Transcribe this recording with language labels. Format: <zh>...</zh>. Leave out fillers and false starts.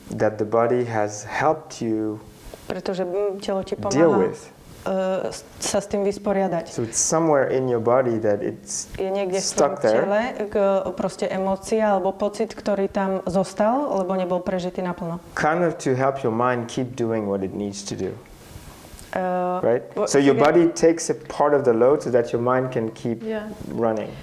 <en>That the body has helped you</en> <sk>pretože telo ti</sk> <en>deal with.</en> <sk>Sa s tým vysporiadať.</sk> <en>So it's somewhere in your body that it's</en> <sk>je niekde</sk> <en>stuck</en> <sk>v tele, proste emócia alebo pocit, ktorý tam zostal, lebo nebol prežitý naplno.</sk> <en>Kind of to help your mind keep doing what it needs to do. Right? So your body takes a part of the load so that your mind can keep running.</en>